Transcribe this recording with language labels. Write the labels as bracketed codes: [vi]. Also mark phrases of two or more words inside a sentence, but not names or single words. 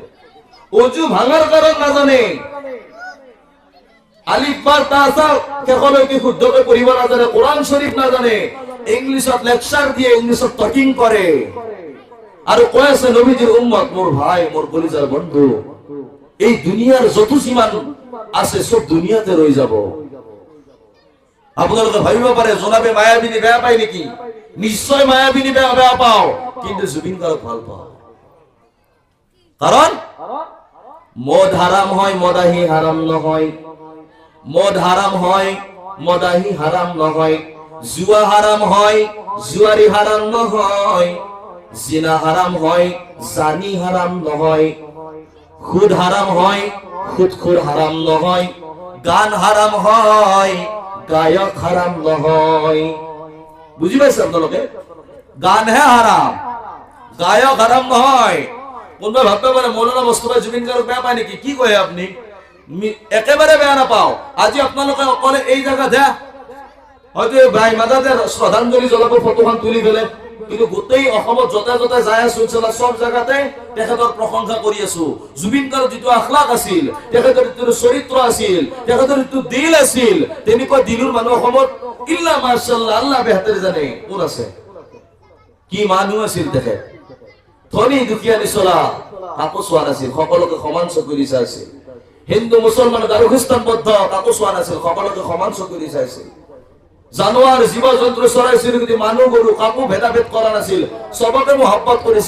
[as] অজু ভাঙার কারণ না জানে, আলিফ বা তাসা কেকলৈকে শুদ্ধকৈ পঢ়িব নাজানে, কোরআন শরীফ না জানে, ইংলিশত লেকচার দিয়ে ইংলিশত টকিং করে, আর কয় আছে নবীজির উম্মত, মোর ভাই, মোর কলিজার বন্ধু, এই দুনিয়ার যত সীমান আছে সব দুনিয়াতে রয়ে যাব। আপনারা ভাবিব পারে জনাবে মায়াবিনী বেয়া পাই নাকি, নিশ্চয় মায়াবিনী বেয়া পাও, কিন্তু জুবিন গার্গ ভাল পাও। কারণ মদ হারাম হয়, মদাহি হারাম নহয়, মদ হারাম হয়, মদাহি হারাম নহয়, জুয়া হারাম হয়, জুয়ারি হারাম নহয়, জিনা হারাম হয়, জানি হারাম নহয়, সুদ হারাম হয়, সুদখোর হারাম নহয়, গান হারাম হয়, গায়ক হারাম নহয়। বুঝি পাইছে আপনালোকে? গানহে হারাম, গায়ক হারাম নহয়। কোনবা ভাবতে পারে মৌলানা মোস্তফা জুবিন গার্গ বেয়া পায় নাকি? কি কয় আপনি? একেবারে বেয়া নাপাও। আজি আপনালোকে অকলে এই জায়গাতে হয়তো ভাই মাদাতে শ্রদ্ধাঞ্জলি জ্বলাব ফটোখন তুলি ফেলে, কিন্তু গোটেই অসমত যতে যতে যাই আছো সব জায়গাতে তেখেতৰ প্ৰশংসা কৰি আছো। জুবিন গাৰ্গৰ যিটো আখলাক আছিল, তেখেতৰ যিটো চৰিত্ৰ আছিল, তেখেতৰ যিটো দিল আছিল, তেনেকুৱা দিলৰ মানুহ অসমত [ar] إلا ما شاء الله [as] আল্লাহ বেহতৰ জানে কোন আছে। কি মানুহ আছিল তেখেত, ধনী দুখীয়া নিচলা কাকো চোৱা নাছিল, সকলোকে সমান চকুৰি চাইছিল। হিন্দু মুছলমান আৰু খ্ৰীষ্টান বৌদ্ধ কাকো চোৱা নাছিল, সকলোকে সমান চকুৰি চাইছিল। জানোৱাৰ জীৱ জন্তু চৰাই চিৰিকটি মানুহ গৰু কাকো ভেদাভেদ কৰা নাছিল, চবকে মহব্বত কৰিছিল।